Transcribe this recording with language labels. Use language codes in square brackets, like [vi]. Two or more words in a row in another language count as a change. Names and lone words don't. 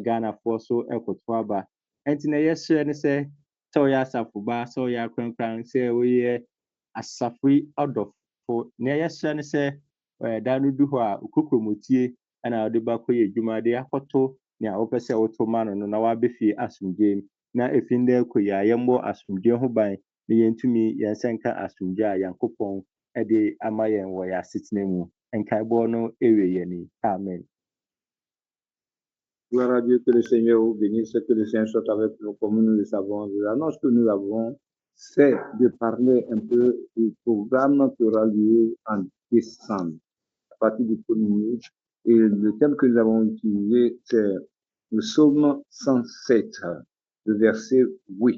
[ak] Ghanafoɔ so ɛkoto aba ɛnti na yɛhyɛ ne sɛ ɔyɛ asafo ba sɛ ɔyɛ akwankwan sɛ ɔyɛ asafo yi ɔdɔfo na yɛhyɛ ne sɛ da no du hɔ a okokromotie ɛna ɔde ba kɔyɛ adwuma de akɔto nea wɔpɛ sɛ wɔto ma no na wabɛfie asomdwee mu na efi ndɛ kɔ yi a yɛmmɔ asomdwee ho ban na yɛntumi yɛnsɛnka asomdwee a Nyankopɔn ɛde ama yɛn wɔ yɛn asetena mu nkaebɔ no ɛwɛ yɛn ni amen. [fr] Gloire à Dieu, que le Seigneur vous bénisse, que le Seigneur soit avec nous comme nous le savons. L'annonce que nous avons, c'est de parler un peu du programme qui aura lieu en décembre, à partir du 1er. Et le thème que nous avons utilisé, c'est le psaume 107, le verset 8.